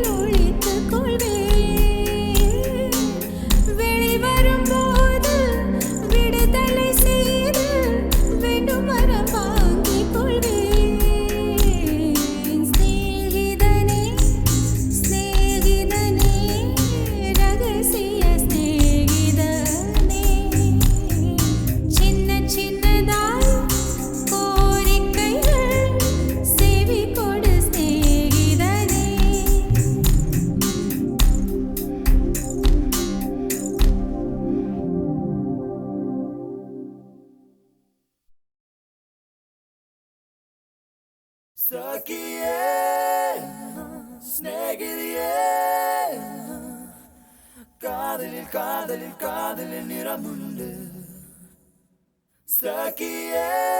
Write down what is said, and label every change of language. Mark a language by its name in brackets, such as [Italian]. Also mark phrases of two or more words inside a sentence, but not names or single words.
[Tamil] ஒளித்துக் கொள்வேன் வெளிவரும்போது விடுதலை செய்து வேண்டும் வரம் வாங்கிக் கொள்வேன் ஸ்நேகிதனே ஸ்நேகிதனே ரகசிய ஸ்நேகிதனே சின்ன சின்னதாய் கோரிக்கைகள் செவி கொடு ஸ்நேகிதனே [Malayalam] സഖിയേ സ്നേഹിതയേ കാതലിൽ കാതലിൽ കാതലിൽ നിറമുണ്ട് சகியே